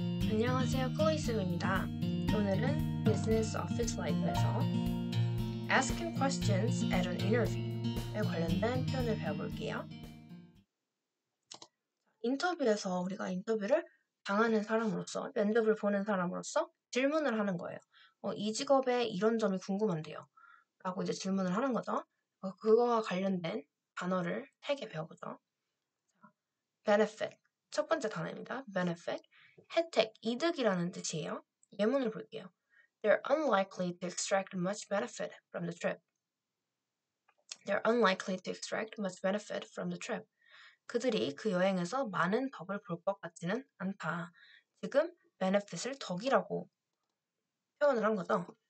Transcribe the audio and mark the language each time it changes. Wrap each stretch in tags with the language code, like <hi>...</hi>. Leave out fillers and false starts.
<ko>안녕하세요, 클로이쌤입니다. 오늘은 Business Office Life에서 Asking Questions at an Interview에 관련된 표현을 배워볼게요. 인터뷰에서 우리가 인터뷰를 당하는 사람으로서, 면접을 보는 사람으로서 질문을 하는 거예요. 이 직업의 이런 점이 궁금한데요. 라고 이제 질문을 하는 거죠. 그거와 관련된 단어를 3개 배워보죠. Benefit. 첫 번째 단어입니다. Benefit. 혜택, 이득이라는 뜻이에요. 예문을 볼게요.</ko> <en>They're unlikely to extract much benefit from the trip. They're unlikely to extract much benefit from the trip.</en> <ko>그들이 그 여행에서 많은 덕을 볼 것 같지는 않다. 지금 benefit을 덕이라고 표현을 한 거죠.</ko>